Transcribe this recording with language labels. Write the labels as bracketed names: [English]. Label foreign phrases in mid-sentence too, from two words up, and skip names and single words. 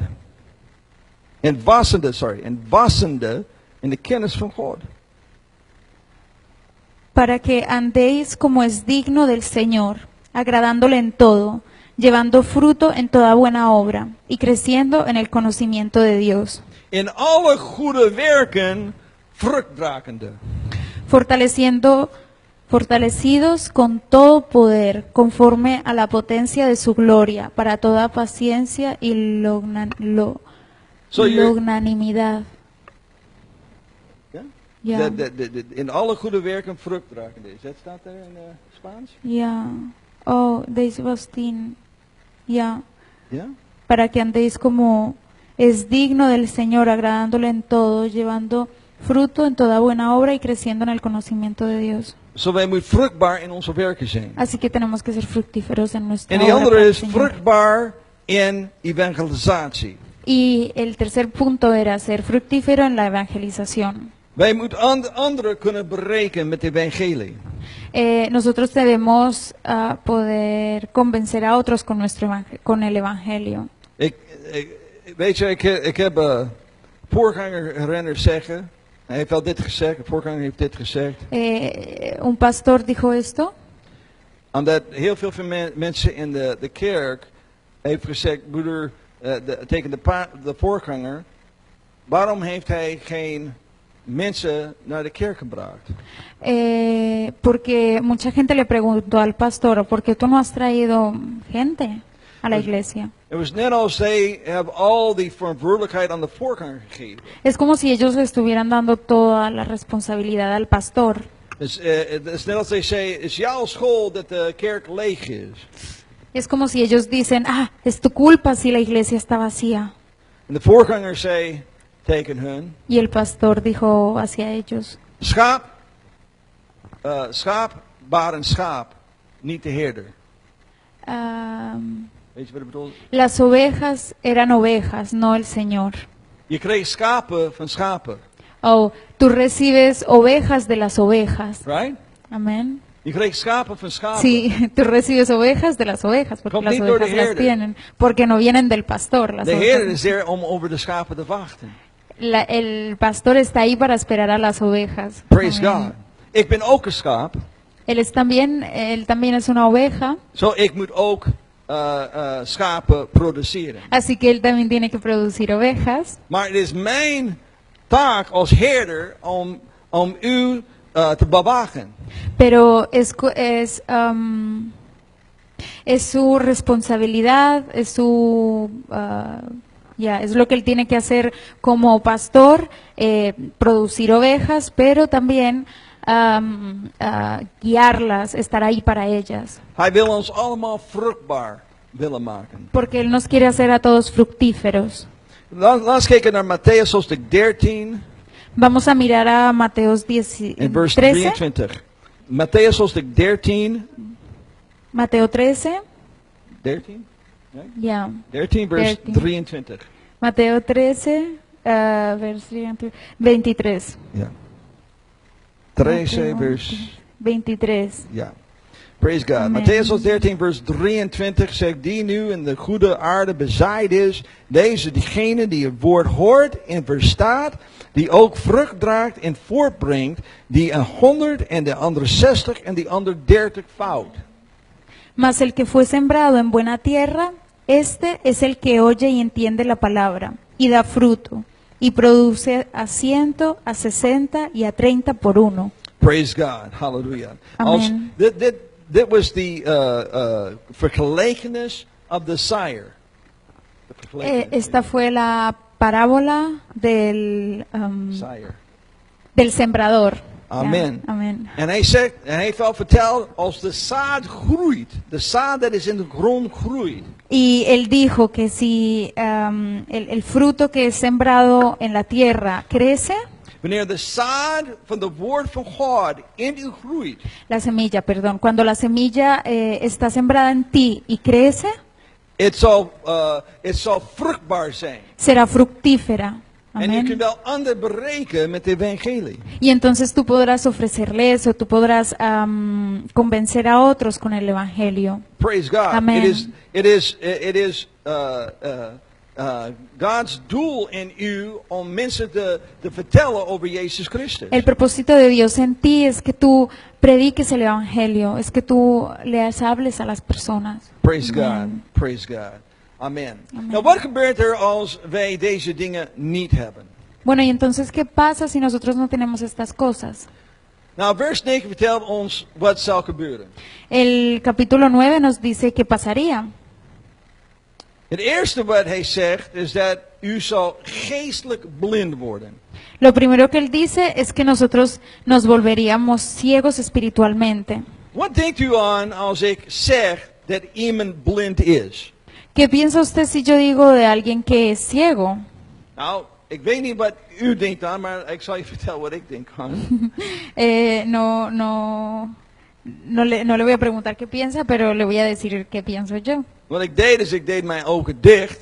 [Dutch] En wassende in de kennis van God. [Spanish] Para que andéis como es digno del Señor, agradándole en todo, llevando fruto en toda buena obra y creciendo en el conocimiento de Dios, [Dutch] In alle goede werken, vruchtdragende. [Spanish] fortalecidos con todo poder, conforme a la potencia de su gloria, para toda paciencia y longanimidad. [Dutch] Ja? Ja. In alle goede werken, vruchtdragende. Dat staat er in Spaans? Ya. Oh, deze was 10. Ya. Ja? [Spanish] Para que andéis como es digno del Señor, agradándole en todo, llevando fruto en toda buena obra y creciendo en el conocimiento de Dios. [Dutch] Zo wij moeten vruchtbaar in onze werken zijn. [Spanish] Así que tenemos que ser fructíferos en nuestra [Dutch] En die [Spanish] obra [Dutch] andere [Spanish] para el [Dutch] is [Spanish] Señor. [Dutch] vruchtbaar in evangelisatie. [Spanish] Y el tercer punto era ser fructífero en la evangelización. [Dutch] Wij moeten anderen kunnen bereiken met het evangelie. [Spanish] Nosotros debemos poder convencer a otros con con el evangelio. [Dutch] Weet je, ik heb voorganger zeggen, hij heeft al dit gezegd, de voorganger heeft dit gezegd. [Spanish] Un pastor dijo esto. [Dutch] Omdat heel veel van mensen in de kerk heeft gezegd, broeder, tegen de voorganger, waarom heeft hij geen mensen naar de kerk gebracht? [Spanish] Porque mucha gente le preguntó al pastor, ¿por qué tú no has traído gente a la iglesia? [Dutch] Het was net als zij hebben al die verantwoordelijkheid aan de voorganger gegeven. [Spanish] Es como si ellos le estuvieran dando toda la responsabilidad al pastor. [Dutch] Het is net als zij zeggen, het is jouw school dat de kerk leeg is. [Spanish] Es como si ellos dicen, es tu culpa si la iglesia está vacía. [Dutch] En de voorganger zei tegen hun, [Spanish] Y el pastor dijo hacia ellos, [Dutch] schaap baren schaap, niet de herder. Weet je wat ik bedoel? [Spanish] las ovejas eran ovejas, no el Señor. [Dutch] Je kreeg schapen van schapen, [Spanish] Oh, tú recibes ovejas de las ovejas. [English] right? [Spanish] Amén. [Dutch] Je kreeg schapen van schapen. [Spanish] Sí, tú recibes ovejas de las ovejas, porque [Dutch] Komt [Spanish] las [Dutch] niet door de [Spanish] ovejas las [Dutch] herder. [Spanish] tienen, porque no vienen del pastor. Las [Dutch] De [Spanish] ovejas. [Dutch] herder is er om over de schapen te wachten. [Spanish] El pastor está ahí para esperar a las ovejas. [English] Praise [Spanish] Amén. [Dutch] God. Ik ben ook een schaap, [Spanish] Él también es una oveja, [Dutch] zo ik moet ook schapen produceren. [Spanish] así que él también tiene que producir ovejas. [Dutch] Maar het is mijn taak als herder om u te bewaken. [Spanish] Pero es su responsabilidad, es es lo que él tiene que hacer como pastor, producir ovejas, pero también guiarlas, estar ahí para ellas. [Dutch] Hij wil ons allemaal vruchtbaar willen maken. [Spanish] Porque Él nos quiere hacer a todos fructíferos. [Dutch] Laten we kijken naar Matthäus hoofdstuk 13 [Spanish] Vamos a mirar a Mateos [Dutch] en vers 13. 23. Matthäus hoofdstuk 13. [Spanish] Mateo 13. [English] 13? Right? [Dutch] Ya. 13 vers 13. 23. [Spanish] Mateo 13, [Dutch] vers 23. Ja. 13 [Spanish] Mateo [Dutch] vers... 23. Ja. [English] Praise God. [Spanish] Amen. [Dutch] Matthäus 13 vers 23 zegt, die nu in de goede aarde bezaaid is, deze diegene die het woord hoort en verstaat, die ook vrucht draagt en voortbrengt, die 100 en de andere 60 en die ander 30 fout. [Spanish] Mas el que fue sembrado en buena tierra, este es el que oye y entiende la palabra, y da fruto, y produce a 100, a 60 y a 30 por uno. [English] Praise God. Hallelujah. [Spanish] Amen. [English] That was the vergelijkenis of the sire. The vergelijkenis. [Spanish] Esta fue la parábola del sembrador. [Dutch] Ja, [Spanish] Amen. [Dutch] amen. En hij zegt, en hij heeft al verteld, als de zaad groeit, de zaad dat is in de grond groeit, [Spanish] Y él dijo que si el fruto que es sembrado en la tierra crece, [Dutch] wanneer de zaad van het woord van God in u groeit, [Spanish] la semilla, perdón, cuando la semilla está sembrada en ti y crece, [Dutch] het zal vruchtbaar zijn. [Spanish] será fructífera. [Dutch] En je [Spanish] Amén. [Dutch] kunt wel anderen bereiken met het evangelie. [Spanish] Y entonces tú podrás ofrecerle eso, tú podrás convencer a otros con el evangelio. [English] Praise God. [Spanish] Amen. [English] It is God's [Dutch] doel in u om mensen te vertellen over Jezus Christus. [Spanish] El propósito de Dios en ti es que tú prediques el evangelio, es que tú les hables a las personas. [English] Praise [Spanish] Amen. [English] God. Praise God. [Spanish] Amen. Amen. [Dutch] Nou, wat gebeurt er als wij deze dingen niet hebben? [Spanish] Bueno, y entonces, ¿qué pasa si nosotros no tenemos estas cosas? [Dutch] Nou, vers 9 vertelt ons wat zal gebeuren. [Spanish] El capítulo 9 nos dice qué pasaría. [Dutch] Het eerste wat hij zegt is dat u zal geestelijk blind worden. [Spanish] Lo primero que él dice es que nosotros nos volveríamos ciegos espiritualmente. [Dutch] Wat denkt u aan als ik zeg dat iemand blind is? [Spanish] ¿Qué piensa usted si yo digo de alguien que es ciego? [Dutch] Nou, ik weet niet wat u denkt aan, maar ik zal je vertellen wat ik denk aan. [Spanish] No le voy a preguntar qué piensa, pero le voy a decir qué pienso yo. [Dutch] Wat ik deed is, ik deed mijn ogen dicht.